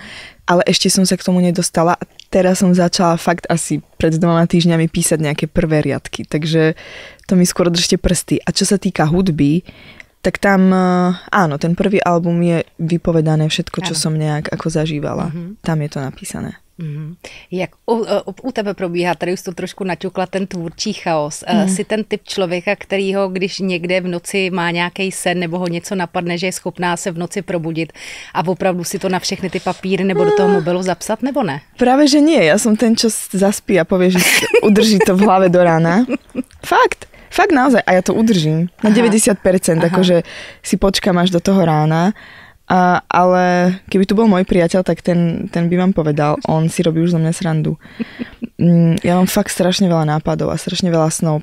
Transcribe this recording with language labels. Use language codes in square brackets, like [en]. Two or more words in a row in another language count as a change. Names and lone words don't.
[sk] Ale ešte som sa k tomu nedostala a teraz som začala fakt asi pred 2 týždňami písať nejaké prvé riadky. Takže to mi skôr držte prsty. A čo sa týka hudby, tak tam, áno, ten prvý album je vypovedané všetko, čo som nejak ako zažívala. Tam je to napísané. [cs] Jak u tebe probíhá, tady už to trošku naťukla, ten tvůrčí chaos. Jsi ten typ člověka, kterýho, když někde v noci má nějaký sen nebo ho něco napadne, že je schopná se v noci probudit a opravdu si to na všechny ty papíry nebo do toho mobilu zapsat, nebo ne? [sk] Práve, že nie. Ja som ten, čo zaspí a povie, že udrží to v hlave do rána. Fakt naozaj. A ja to udržím. Na 90%. Akože si počkám až do toho rána. Ale keby tu bol môj priateľ, tak ten by vám povedal. On si robí už zo mňa srandu. Ja mám fakt strašne veľa nápadov a strašne veľa snov.